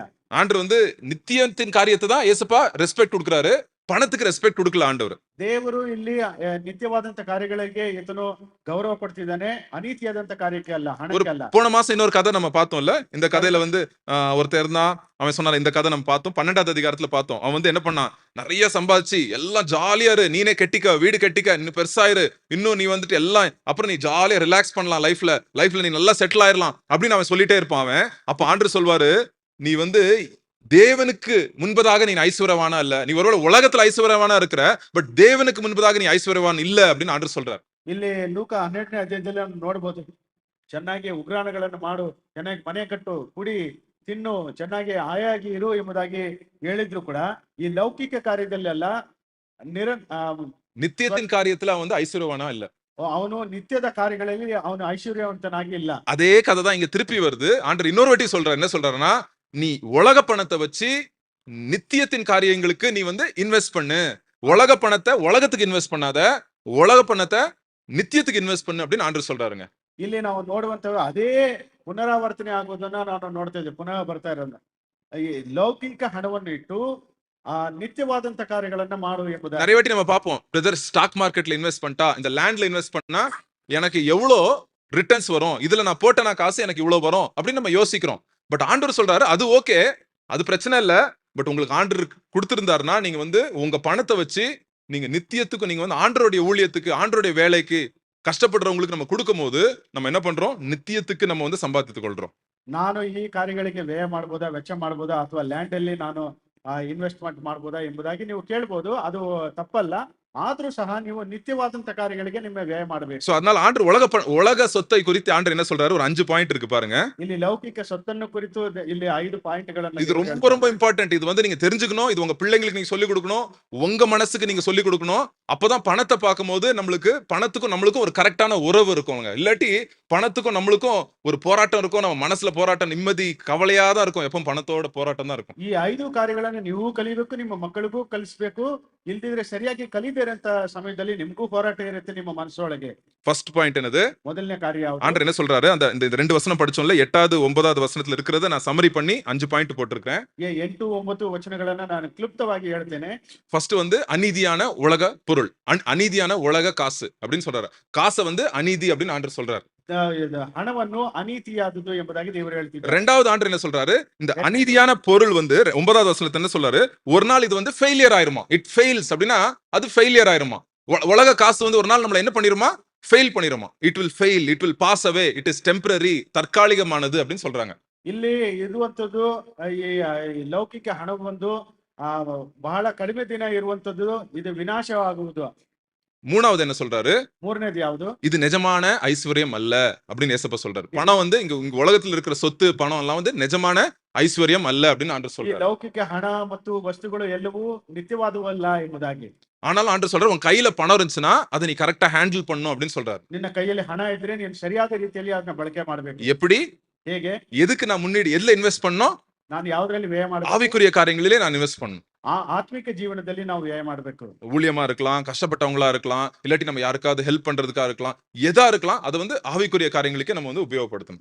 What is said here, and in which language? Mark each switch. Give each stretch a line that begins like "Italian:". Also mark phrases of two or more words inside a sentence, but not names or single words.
Tamil: ஆண்டவர் வந்து நித்தியத்தின் காரியத்தை தான் ஏசப்பா ரெஸ்பெக்ட் கொடுக்கறாரு. பணத்துக்கு ரெஸ்பெக்ட் கொடுக்கல ஆண்டவர்.
Kannada: ದೇವರು ಇಲ್ಲಿ ನಿತ್ಯವಾದಂತ ಕಾರ್ಯಗಳಿಗೆ ಈತನು ಗೌರವ ಕೊಡ್ತಿದ್ದಾನೆ, ಅನೀತಿಯಾದಂತ ಕಾರ್ಯಕ್ಕೆ ಅಲ್ಲ, ಹಣಕ್ಕೆ ಅಲ್ಲ.
Tamil: போன மாசம் இன்னொரு கதை நம்ம பார்த்தோம்ல. இந்த கதையில வந்து ஒருத்தர் இருந்தான். அவன் சொன்னாரு, இந்த கதை நம்ம பார்த்தோம். 12வது அதிகாரத்துல பார்த்தோம். அவன் வந்து என்ன பண்ணான்? நிறைய சம்பாதிச்சு எல்லாம் ஜாலியா இரு, நீனே கட்டிக்க, வீடு கட்டிக்க, இன்னும் பெருசாயிரு, இன்னும் நீ வந்துட்டு எல்லாம் அப்புறம் நீ ஜாலியா ரிலாக்ஸ் பண்ணலாம், லைஃப்ல நீ நல்லா செட்டில் ஆயிரலாம் அப்படின்னு அவன் சொல்லிட்டே இருப்பான். அவன் அப்ப ஆண்டவர் சொல்வாரு, நீ வந்து தேவனுக்கு முன்பதாக நீ ஐஸ்வர்யவானா இல்ல, நீ ஒருவேளை உலகத்துல ஐஸ்வர்யவானா இருக்கிற, பட் தேவனுக்கு முன்பதாக நீ ஐஸ்வர்யவான் இல்ல அப்படின்னு ஆண்டவர் சொல்றார்.
Kannada: ಇಲ್ಲಿ ಲೂಕ 12ನೇ ಅಧ್ಯಾಯದಲ್ಲಿ ನೋಡಬಹುದು. ಚೆನ್ನಾಗಿ ಉಗ್ರಾಣಗಳನ್ನು ಮಾಡು, ಚೆನ್ನಾಗಿ ಮನೆ ಕಟ್ಟು, ಕುಡಿ, ತಿನ್ನು, ಚೆನ್ನಾಗಿ ಆಯಾಗಿ ಇರು ಎಂಬುದಾಗಿ ಹೇಳಿದ್ರು ಕೂಡ ಈ ಲೌಕಿಕ ಕಾರ್ಯದಲ್ಲೆಲ್ಲ
Tamil: நித்தியத்தின் காரியத்துல அவன் வந்து ஐஸ்வர்யவானா இல்ல.
Kannada: ಅವನು ನಿತ್ಯದ ಕಾರ್ಯಗಳಲ್ಲಿ ಅವನು ಐಶ್ವರ್ಯವಂತನಾಗಿ ಇಲ್ಲ.
Tamil: அதே கதை தான் இங்க திருப்பி வருது. ஆண்டவர் இன்னொரு வாட்டி சொல்றாரு. என்ன சொல்றாருன்னா, நீ உலக பணத்தை வச்சு நித்தியத்தின் காரியங்களுக்கு நீ வந்து இன்வெஸ்ட் பண்ணு. உலக பணத்தை உலகத்துக்கு இன்வெஸ்ட் பண்ணாத, உலக பணத்தை நித்தியத்துக்கு ಇನ್ವೆಸ್ಟ್ பண்ணு அப்படின்னு ಆಂಡ್ರು சொல்றாருங்க.
Kannada: ಇಲ್ಲಿ ನಾವು ನೋಡುವಂತ ಅದೇ ಪುನರಾವರ್ತನೆ ಆಗುವುದನ್ನ ನಾನು ನೋಡ್ತಾ ಇದ್ದೆ, ಪುನಃ ಬರ್ತಾ ಇರೋದು. ಈ ಲೌಕಿಕ ಹಣವನ್ನು ಇಟ್ಟು ನಿತ್ಯವಾದಂತ ಕಾರ್ಯಗಳನ್ನ ಮಾಡು ಎಂಬುದಾಗಿ
Tamil: நிறைய வாட்டி நம்ம பார்ப்போம். பிரதர்
English: stock marketla
Tamil: இன்வெஸ்ட் பண்ணிட்டா, இந்த லேண்ட்ல இன்வெஸ்ட் பண்ணா எனக்கு எவ்வளோ ரிட்டர்ன்ஸ் வரும், இதுல நான் போட்டனா காசு எனக்கு இவ்வளவு வரும் அப்படின்னு நம்ம யோசிக்கிறோம். பட் ஆண்டவர் சொல்றாரு, அது ஓகே, அது பிரச்சனை இல்ல. பட் உங்களுக்கு ஆண்டவர் கொடுத்திருந்தாருன்னா நீங்க வந்து உங்க பணத்தை வச்சு நீங்க நித்தியத்துக்கு, நீங்க வந்து ஆண்டவருடைய ஊழியத்துக்கு, ஆண்டவருடைய வேலைக்கு கஷ்டப்படுறவங்களுக்கு நம்ம கொடுக்கும் போது நம்ம என்ன பண்றோம்? நித்தியத்துக்கு நம்ம வந்து சம்பாதித்துக் கொள்றோம்.
Kannada: ನಾನು ಈ ಕಾರ್ಯಗಳಿಗೆ ವ್ಯಯ ಮಾಡಬಹುದಾ, ವೆಚ್ಚ ಮಾಡಬಹುದಾ, ಅಥವಾ ಲ್ಯಾಂಡ್ ಅಲ್ಲಿ ನಾನು ಇನ್ವೆಸ್ಟ್ಮೆಂಟ್ ಮಾಡಬಹುದಾ ಎಂಬುದಾಗಿ ನೀವು ಕೇಳಬಹುದು. ಅದು ತಪ್ಪಲ್ಲ. ಆದ್ರೂ ಸಹ ನೀವು ನಿತ್ಯವಾದಂತ ಕಾರ್ಯಗಳಿಗೆ ನಿಮ್ಮ ವ್ಯಯ ಮಾಡಬೇಕು.
Tamil: சோ அதனால ஆண்டவர் உலக சொத்தை குறித்து ஆண்டவர் என்ன சொல்றாரு? ஒரு 5 பாயிண்ட் இருக்கு பாருங்க.
Kannada: ಇಲ್ಲಿ ಲೌಕಿಕ ಸೊತ್ತನ್ನು ಕುರಿತು ಇಲ್ಲಿ 5 ಪಾಯಿಂಟ್ಗಳನ್ನು
Tamil: இது ரொம்ப இம்பார்ட்டன்ட். இது வந்து நீங்க தெரிஞ்சுக்கணும். இது உங்க பிள்ளைங்களுக்கு நீங்க சொல்லிக் கொடுக்கணும். உங்க மனசுக்கு நீங்க சொல்லிக் கொடுக்கணும். அப்பதான் பணத்தை பார்க்கும்போது நம்மளுக்கு பணத்துக்கும் நம்மளுக்கும் ஒரு கரெக்டான உறவு இருக்கும்ங்க. இல்லாட்டி பணத்துக்கும் நம்மளுக்கும் ஒரு போராட்டம் இருக்கும். நம்ம மனசுல போராட்டம், நிம்மதி, கவலையா தான் இருக்கும். எப்பவும் பணத்தோட போராட்டம் தான் இருக்கும்.
Kannada: ಈ 5 ಕಾರ್ಯಗಳನ್ನು ನೀವು ಕಲಿಬೇಕು, ನಿಮ್ಮ ಮಕ್ಕಳಿಗೂ ಕಲಿಸಬೇಕು. ಇಲ್ದಿದ್ರೆ ಸರಿಯಾಗಿ ಕಲಿದೇ ಅಂತ ಸಮಯದಲ್ಲಿ ನಿಮ್ಗೂ ಹೋರಾಟ ಇರುತ್ತೆ ನಿಮ್ಮ ಮನಸ್ಸೊಳಗೆ.
Tamil: ஃபர்ஸ்ட் பாயிண்ட் என்னது?
Kannada: ಮೊದಲನೇ ಕಾರ್ಯ ಯಾವುದು?
Tamil: ஆண்டவர் என்ன சொல்றாரு? அந்த இந்த ரெண்டு வசனம் படிச்சோம்ல, 8வது 9வது வசனத்துல இருக்கிறத நான் சம்மரி பண்ணி 5 பாயிண்ட் போட்டிருக்கேன்.
Kannada: 8, 9 ವಚನಗಳನ್ನ ನಾನು ಕ್ಲುಪ್ತವಾಗಿ ಹೇಳ್ತೇನೆ.
Tamil: ஃபர்ஸ்ட் வந்து அநீதியான உலக பொருள், அநீதியான உலக காசு அப்படின்னு சொல்றாரு. காசை வந்து அநீதி அப்படின்னு ஆண்டவர் சொல்றாரு.
Kannada: ಹಣವನ್ನು ಅನೀತಿಯಾದುದು ಎಂಬುದಾಗಿ ದೇವರು ಹೇಳ್ತಿದ್ದಾರೆ.
Tamil: ரெண்டாவது ஆண்டவர் என்ன சொல்றாரு? இந்த அநீதியான பொருள் வந்து 9வது வசனத்துல என்ன சொல்றாரு? ஒரு நாள் இது வந்து ஃபெயிலியர் ஆயிருமா.
English: it fails
Tamil: அப்படின்னா அது ஃபெயிலியர் ஆயிருமா. உலக காசு வந்து ஒரு நாள் நம்மள என்ன பண்ணிருமா? ஃபெயில் பண்ணிருமா.
English: it will fail, it will pass away, it is temporary, தற்காலிகமானது அப்படின்னு சொல்றாங்க.
Kannada: ಇಲ್ಲಿ ಇರುವಂತದ್ದು ಈ ಲೌಕಿಕ ಹಣ ಒಂದು ಬಹಳ ಕಡಿಮೆ ದಿನ ಇರುವಂತದ್ದು, ಇದು ವಿನಾಶವಾಗುವುದು.
Tamil: மூணாவது என்ன சொல்றாரு?
Kannada: ಮೂರನೇದು ಯಾವುದು?
Tamil: இது நிஜமான ஐஸ்வர்யம் அல்ல அப்படின்னு ஏசப்பா சொல்றாரு. பணம் வந்து இங்க உலகத்துல இருக்கிற சொத்து பணம் எல்லாம் வந்து நிஜமான ஐஸ்வர்யம் அல்ல அப்படின்னு ஆண்டவர்
Kannada: ಈ
Tamil: சொல்றாரு.
Kannada: ಲೌಕಿಕ ಹಣ ಮತ್ತು ವಸ್ತುಗಳು ಎಲ್ಲವೂ ನಿತ್ಯವಾದವಲ್ಲ ಎಂಬುದಾಗಿ.
Tamil: ஆனாலும் ஆண்டவர் சொல்றாரு, உன் கையில பணம் இருந்துச்சுன்னா அதை நீ கரெக்டா ஹேண்டில் பண்ணணும் அப்படின்னு சொல்றாரு.
Kannada: ನಿನ್ನ ಕೈಯಲ್ಲಿ ಹಣ ಇದ್ರೆ ನೀನು ಸರಿಯಾದ ರೀತಿಯಲ್ಲಿ ಅದನ್ನ ಬಳಕೆ ಮಾಡಬೇಕು.
Tamil: எப்படி?
Kannada: ಹೇಗೆ?
Tamil: எதுக்கு நான் முன்னாடி எதுல இன்வெஸ்ட் பண்ணணும்?
Kannada: ನಾನು ಯಾವ್ದ್ರಲ್ಲಿ ವ್ಯಯ ಮಾಡಬೇಕು?
Tamil: ஆவிக்குரிய காரியங்களிலே நான் இன்வெஸ்ட் பண்ணணும்.
Kannada: ಆತ್ಮಿಕ ಜೀವನದಲ್ಲಿ ನಾವು ವ್ಯಯ ಮಾಡಬೇಕು.
Tamil: ஊழியமா இருக்கலாம், கஷ்டப்பட்டவங்களா இருக்கலாம், இல்லாட்டி நம்ம யாருக்காவது ஹெல்ப் பண்றதுக்கா இருக்கலாம், எதா இருக்கலாம், அதை வந்து ஆவிக்குரிய காரியங்களுக்கே நம்ம வந்து உபயோகப்படுத்தணும்.